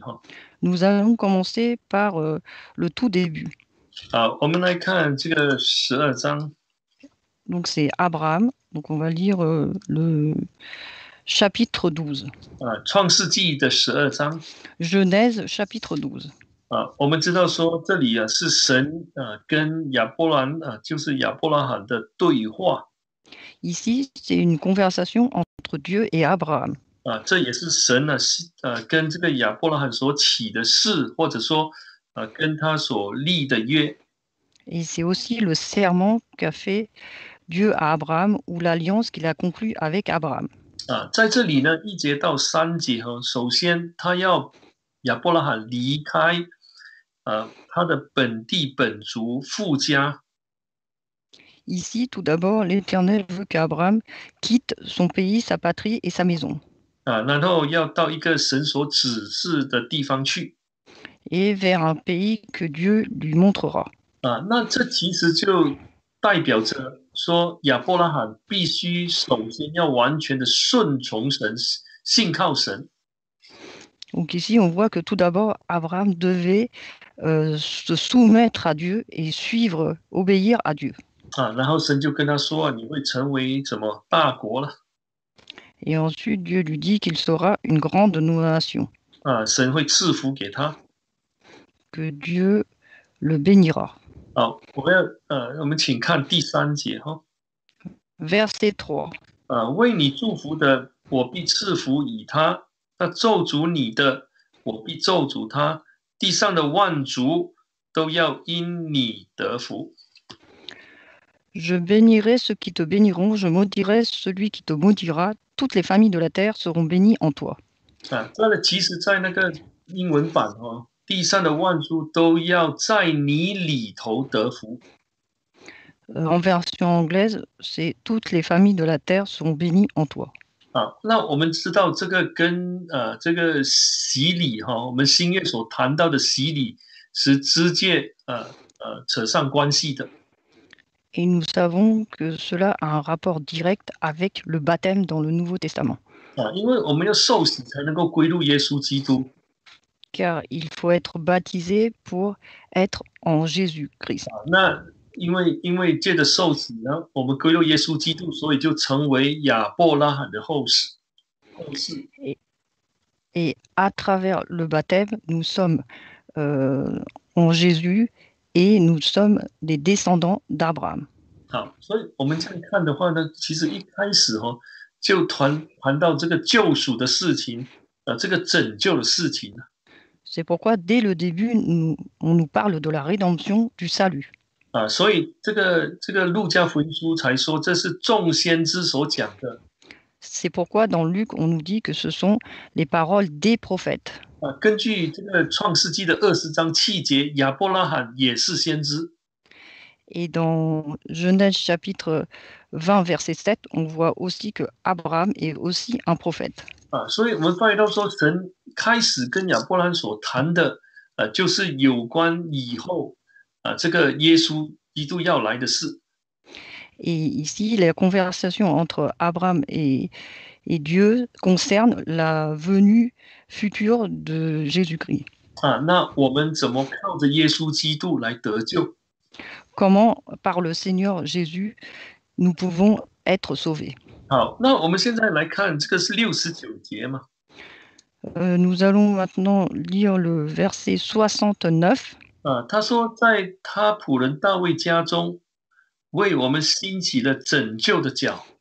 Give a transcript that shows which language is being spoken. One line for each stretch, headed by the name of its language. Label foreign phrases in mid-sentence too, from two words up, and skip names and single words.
French: Nous allons commencer par le tout début.
Chinese: 好，我们来看这个12章。
French: Donc c'est Abraham. Donc on va lire le chapitre 12.
Chinese: 创世纪的12章。
French: Genèse chapitre 12.
Chinese: 我们知道说这里是神跟亚伯兰就是亚伯拉罕的对话。
French: Ici, c'est une conversation entre Dieu et Abraham.
Chinese: 这也是神跟这个亚伯拉罕所起的誓，或者说跟他所立的约。
French: Et c'est aussi le serment qu'a fait Dieu à Abraham ou l'alliance qu'il a conclue avec Abraham.
Chinese: 在这里呢，1节到3节首先他要亚伯拉罕离开他的本地本族父家。
French: Ici, tout d'abord, l'Éternel veut qu'Abraham quitte son pays, sa patrie et sa maison.
Chinese: 然后要到一个神所指示的地方去。
French: Et vers un pays que Dieu lui montrera.
Chinese: 那这其实就代表着说，亚伯拉罕必须首先要完全的顺从神，信靠神。
French: Donc ici, on voit que tout d'abord, Abraham devait se soumettre à Dieu et suivre, obéir à Dieu.
Chinese: 然后神就跟他说，你会成为什么大国了。
French: Et ensuite, Dieu lui dit qu'il sera une grande nation.
Chinese: 神会赐福给他。
French: Que Dieu le bénira.
Chinese: 好，我们请看第3节
French: Verset 3.
Chinese: 为你祝福的，我必赐福以他；那咒诅你的，我必咒诅他。地上的万族都要因你得福。
French: Je bénirai ceux qui te béniront, je maudirai celui qui te maudira. Toutes les familles de la terre seront bénies en toi.
Chinese: 这个其实在那个英文版地上的万族都要在你里头得福。
French: En version anglaise, c'est toutes les familles de la terre seront bénies en toi.
Chinese: 那我们知道这个跟这个洗礼我们新约所谈到的洗礼是直接扯上关系的。
French: Et nous savons que cela a un rapport direct avec le baptême dans le Nouveau Testament.
Chinese: 因为我们要受洗才能够归入耶稣基督。
French: Car il faut être baptisé pour être en Jésus-Christ.
Chinese: 那因为借着受洗呢，我们归入耶稣基督，所以就成为亚伯拉罕的后世。
French: Et à travers le baptême, nous sommes en Jésus et nous sommes des descendants d'Abraham.
Chinese: 好，所以我们这样看的话呢，其实一开始就谈到这个救赎的事情，这个拯救的事情。
French: C'est pourquoi dès le début, on nous parle de la rédemption, du salut.
Chinese: 所以这个路加福音书才说这是众先知所讲的。
French: C'est pourquoi dans Luc, on nous dit que ce sont les paroles des prophètes.
Chinese: 根据这个创世纪的20章7节，亚伯拉罕也是先知。
French: Et dans Genèse chapitre 20, verset 7, on voit aussi que Abraham est aussi un prophète.
Chinese: 所以我们发现到说，神开始跟亚伯拉罕所谈的，就是有关以后这个耶稣基督要来的事。
French: Et ici, la conversation entre Abraham et Dieu concerne la venue future de Jésus-Christ.
Chinese: 那我们怎么靠着耶稣基督来得救？
French: Comment, par le Seigneur Jésus, nous pouvons être sauvés.
Chinese: 好，那我们现在来看，这个是69节嘛？
French: Nous allons maintenant lire le verset 69.
Chinese: 他说，在他仆人大卫家中，为我们兴起了拯救的脚。